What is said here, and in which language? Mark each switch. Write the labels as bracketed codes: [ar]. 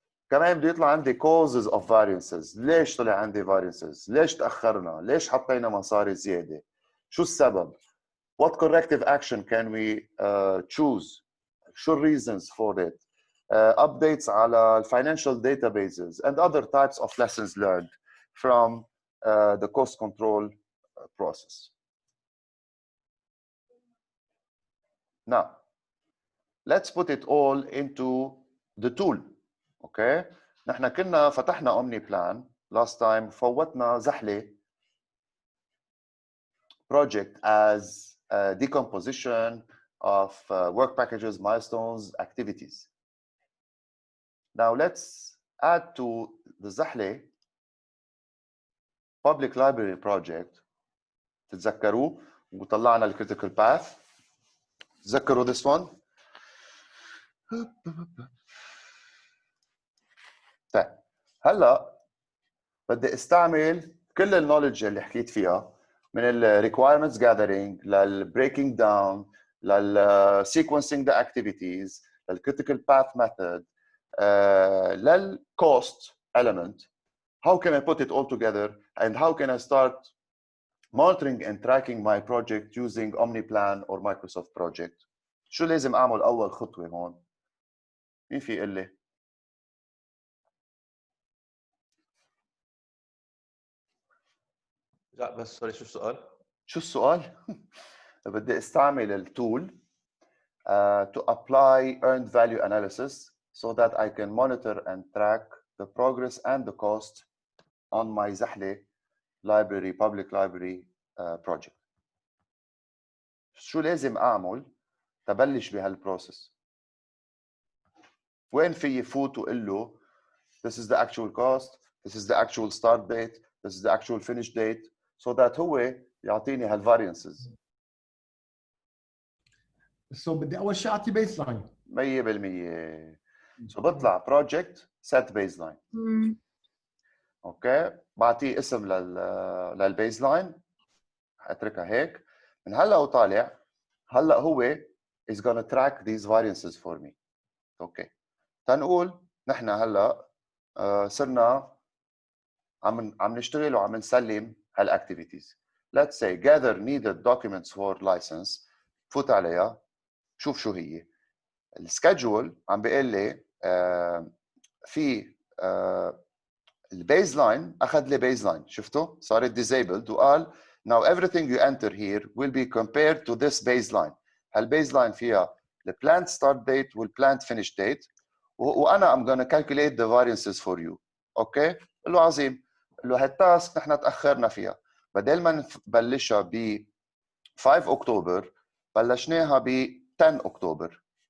[ar] كمان بده يطلع عندي [en] causes of variances. [ar] ليش طلع عندي variances؟ ليش تأخرنا؟ ليش حطينا مصاري زيادة؟ شو السبب؟ [en] What corrective action can we choose? شو reasons for it? Updates على financial databases and other types of lessons learned from the cost control process. Now, let's put it all into the tool. Okay? [ar] نحن كنا فتحنا [en] Omni Plan last time فوتنا زحلة project as a decomposition of work packages, milestones, activities. Now let's add to the زحلة public library project. [ar] تتذكروه وطلعنا ال critical path. [en] تذكروا this one. [ar] طيب هلا بدي استعمل كل النولج اللي حكيت فيها من ال requirements gathering لل breaking down لل [en] sequencing the activities [ar] لل critical path method لل cost element. [en] How can I put it all together and how can I start monitoring and tracking my project using OmniPlan or Microsoft Project? [ar] شو لازم اعمل اول خطوه هون؟ مين في يقول لي؟ لا بس سوري شو السؤال؟ شو السؤال؟ بدي استعمل التول [en] to apply earned value analysis so that I can monitor and track the progress and the cost on my زحلة library, public library project. [ar] شو لازم أعمل تبلش بهالبروسيس؟ وين في فوت وقول له [en] this is the actual cost, this is the actual start date, this is the actual finish date [ar] so that هو يعطيني هالفاريانسز. So بدي اول شيء اعطي بيس لاين 100%. so بطلع بروجكت set baseline. اوكي بعطيه اسم للبيز لاين اتركها هيك. من هلا وطالع هلا هو [en] is gonna track these variances for me. [ar] اوكي تنقول نحن هلا صرنا عم نشتغل وعم نسلم هالاكتيفيتيز. [en] let's say gather needed documents for license. [ar] فوت عليها شوف شو هي. السكادجول عم بيقول لي في البيز لاين اخذ لي بيز لاين شفتوا صارت disabled وقال [en] now everything you enter here will be compared to this baseline. [ar] هالبيز لاين فيها the planned start date والplanned finish date وانا [en] I'm gonna calculate the variances for you. [ar] اوكي قل له عظيم. قل له هالتاسك نحن تاخرنا فيها بدل ما نبلشها ب 5 اكتوبر بلشناها ب 10 اكتوبر.